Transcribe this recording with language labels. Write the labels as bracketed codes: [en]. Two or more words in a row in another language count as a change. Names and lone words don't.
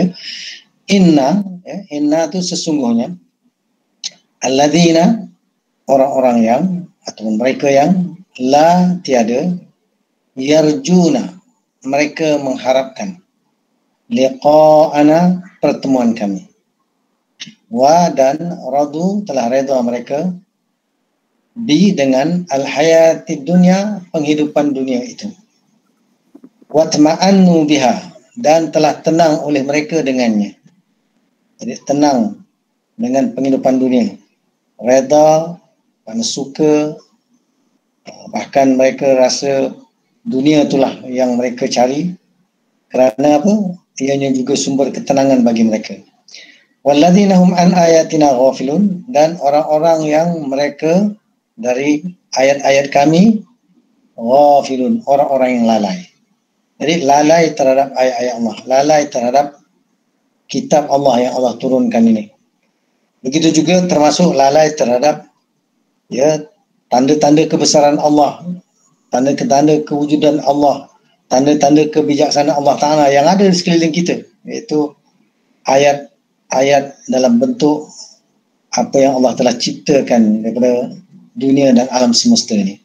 [ms] Inna tu sesungguhnya, alladzina, orang-orang yang ataupun mereka yang, la tiada, yarjuna, mereka mengharapkan, liqa'ana, pertemuan kami. Wa, dan radu, telah redha mereka, bi, dengan [ar] الحياة الدنيا, [ms] penghidupan dunia itu. [ar] واطمأنوا بها, [ms] dan telah tenang oleh mereka dengannya. Jadi tenang dengan penghidupan dunia, redha, kerana suka, bahkan mereka rasa dunia itulah yang mereka cari, kerana apa? Ianya juga sumber ketenangan bagi mereka. [ar] والذين هم عن آياتنا غافلون, [ms] dan orang-orang yang mereka dari ayat-ayat kami ghafilun, orang-orang yang lalai. Jadi lalai terhadap ayat-ayat Allah, lalai terhadap kitab Allah yang Allah turunkan ini. Begitu juga termasuk lalai terhadap tanda-tanda kebesaran Allah, tanda-tanda kewujudan Allah, tanda-tanda kebijaksanaan Allah Ta'ala yang ada di sekeliling kita, iaitu ayat-ayat dalam bentuk apa yang Allah telah ciptakan daripada dunia dan alam semesta ini.